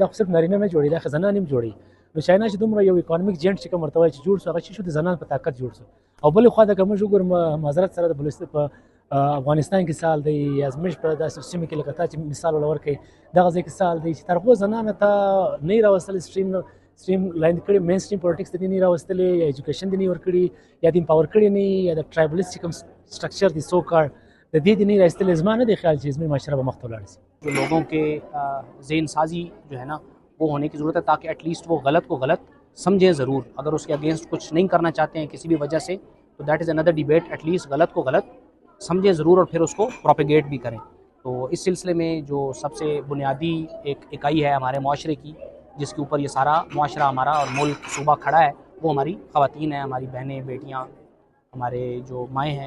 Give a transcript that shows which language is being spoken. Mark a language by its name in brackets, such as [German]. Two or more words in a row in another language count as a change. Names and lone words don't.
[Pashto] خو صرف نارینه نه جوړي دا زنان هم جوړي نو چاینا چې دومره یو [English] economic giant [Pashto] چې کوم ورته وایي چې جوړ شو هغه شو د زنان په طاقت جوړ شو او بلې خوا د که موږ وګورو معذرت سره د بلوچستان په افغانستان کې سال دی یا زموږ په داسې سیمه کې لکه تا چې مثال ورکوي دغه ځای کې سال دی چې تر هغو زنانو ته نه یې راوستلی [English] stream line [Pashto] کړي [English] main stream politics [Pashto] ته دې نه یې راوستلی یا ایجوکیشن دې نه یې ورکړي یا د امپاور کړي نه یا د ټرایبلیست چې کوم سټرکچر دی سو کار د دې دې نه یې راوستلی زما نه دی خیال چې زموږ معاشره به مخ ته ولاړ شي [Urdu] جو لوگوں کے ذہن سازی جو ہے نا وہ ہونے کی ضرورت ہے تاکہ [English] at least [Urdu] وہ غلط کو غلط سمجھیں ضرور اگر اس کے اگینسٹ کچھ نہیں کرنا چاہتے ہیں کسی بھی وجہ سے تو [English] that is another debate at least [Urdu] غلط کو غلط سمجھیں ضرور اور پھر اس کو پروپیگیٹ بھی کریں تو اس سلسلے میں جو سب سے بنیادی ایک اکائی ہے ہمارے معاشرے کی جس کے اوپر یہ سارا معاشرہ ہمارا اور ملک صوبہ کھڑا ہے وہ ہماری خواتین ہیں ہماری بہنیں بیٹیاں ہمارے جو مائیں ہیں